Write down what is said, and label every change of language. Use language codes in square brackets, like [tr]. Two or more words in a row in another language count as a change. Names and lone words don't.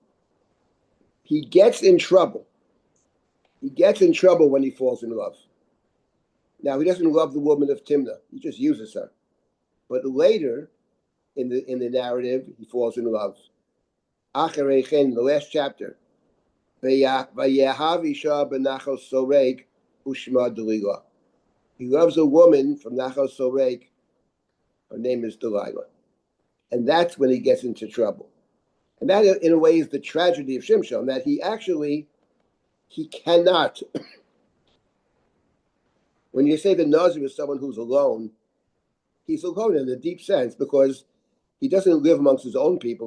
[en] He gets in trouble. He gets in trouble when he falls in love. Now, he doesn't love the woman of Timnah. He just uses her. But later, in the narrative, he falls in love. [he] אחרי כן, [en] the last chapter, [he] ויאהב אשה בנחל שורק ושמה דלילה. [en] He loves a woman from Nachal Soreg. Her name is Delilah. And that's when he gets into trouble. And that, in a way, is the tragedy of Shimshon, that he cannot. When you say the Nazir is someone who's alone, he's alone in a deep sense because he doesn't live amongst his own people.